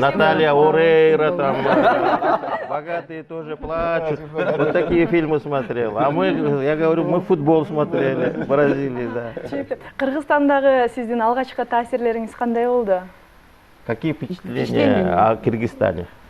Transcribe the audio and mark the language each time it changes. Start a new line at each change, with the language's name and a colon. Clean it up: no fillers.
Russian: Наталья Орейра, там, богатые тоже плачут. Вот такие фильмы смотрел. А мы, я говорю, мы футбол смотрели в Бразилии, да.
Kyrgyz: Кыргызстандагы сиздин алгачкы таасирлериңиз кандай болду?
Russian: Какие впечатления о Киргизстане?